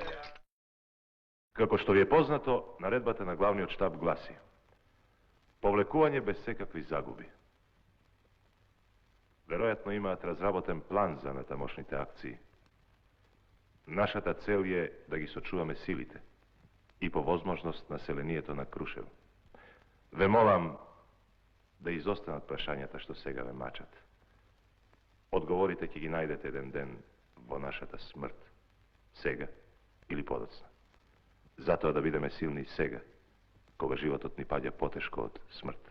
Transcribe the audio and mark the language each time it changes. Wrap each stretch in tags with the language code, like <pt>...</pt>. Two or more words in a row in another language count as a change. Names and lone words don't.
<mk>Како што ви је познато, наредбата на главни од штаб гласи: повлекување без секакви загуби. Веројатно имате разработен план за натамошните акции. Нашата цел је да ги сочуваме силите и по возможност населението на Крушево. Ве молам да изостанат прашањата што сега ве мачат. Одговорите ќе ги најдете еден ден во нашата смрт, сега или подоцна. Затоа да бидеме силни сега, кога животот ни паѓа потешко од смрт.</mk>